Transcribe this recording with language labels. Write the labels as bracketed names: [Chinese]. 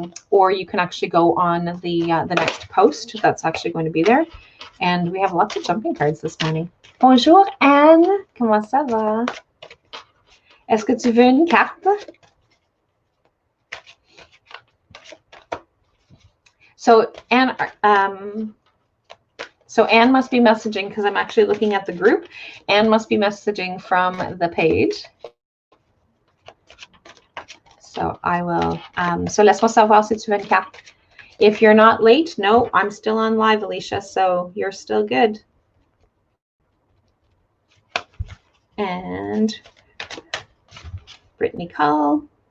[English] Or you can actually go on the next post that's actually going to be there. And we have lots of jumping cards this morning. [French] Bonjour Anne, comment ça va? Est-ce que tu veux une carte? [English] So Anne, Anne must be messaging, because I'm actually looking at the group. Anne must be messaging from the page. So I will, so [French] laisse-moi savoir si tu veux une carte. [English] If you're not late, no, I'm still on live, Alicia, so you're still good. And Brittany Cull.